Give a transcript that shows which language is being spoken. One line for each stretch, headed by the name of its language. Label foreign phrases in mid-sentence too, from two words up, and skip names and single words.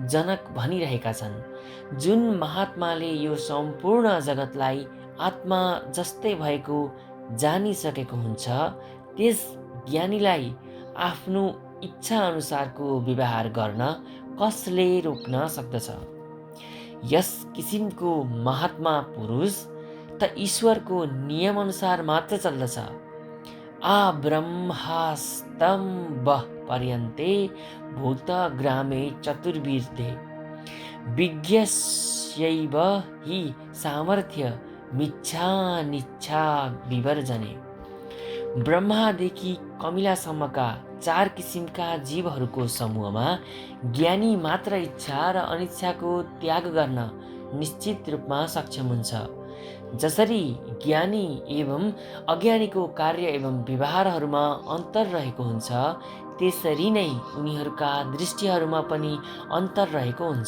Nepali: जनक भनिरहेका छन्, जुन महात्माले यो सम्पूर्ण जगतलाई आत्मा जस्तै भएको जानिसकेको हुन्छ, त्यस ज्ञानीलाई आफ्नो इच्छा अनुसारको व्यवहार गर्न कसले रोक्न सक्दछ? यस किसिमको महात्मा पुरुष त ईश्वरको नियम अनुसार मात्र चल्दछ।
Sanskrit: आ ब्रह्मास्तम्बः पर्यन्ते भूतग्रामे चतुर्विधे विज्ञस्यैव हि सामर्थ्यमिच्छानिच्छा विवर्जने।
Nepali: ब्रह्मादेखि कमिलासम्मका 4 किसिमका जीवहरूको समूहमा ज्ञानी मात्र इच्छा र अनिच्छाको त्याग गर्न निश्चित रूपमा सक्षम हुन्छ। जसरी ज्ञानी एवं अज्ञानीको कार्य एवं व्यवहारहरूमा अन्तर रहेको हुन्छ, त्यसरी नै उनीहरूका दृष्टिहरूमा पनि अन्तर रहेको हुन्छ।